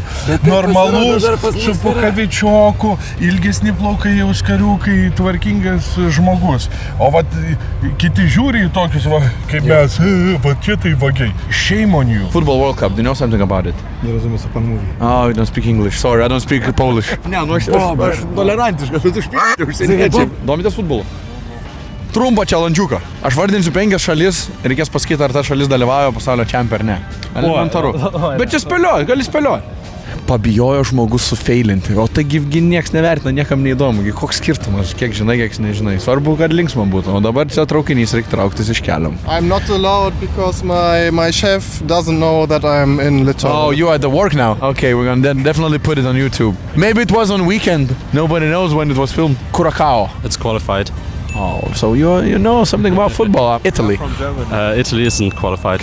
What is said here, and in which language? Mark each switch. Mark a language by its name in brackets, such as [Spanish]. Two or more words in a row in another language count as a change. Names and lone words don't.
[Lithuanian] Normalus, su pukavičioku, ilgesni plaukai, auskariukai, tvarkingas žmogus. O vat kiti žiūri į tokius, va, kaip mes, va čia tai vagiai. [English] Shame on you. Football World Cup, do you know something about it? [Lithuanian] Nerozumiem, apie mūvį. [English] Oh, you don't speak English. Sorry, I don't speak Polish. [Lithuanian] Ne, nu aš tolerantiškas, tu špėti užsieniečiai. Domitės futbolu? Trumpą challenge-uką. Aš vardinsiu 5 šalis, reikės pasakyti, ar ta šalis dalyvauja pasaulio čempionate ar ne. Elementaru. Bet čia spėlioj, gali spėlioj. Pabijojo žmogus sufeilinti, o taigi nieks nevertina, niekam neįdomu, koks skirtumas, kiek žinai, kiek nežinai. Svarbu, kad linksma būtų, o dabar čia traukinys reikia trauktis iš kelio. [English] I'm not allowed because my chef doesn't know that I'm in Lithuania. Oh, you are at the work now? Okay, we're gonna definitely put it on YouTube. Maybe it was on weekend. Nobody knows when it was filmed. Curacao. It's qualified. Oh, so you know something about football. Italy. Italy isn't qualified.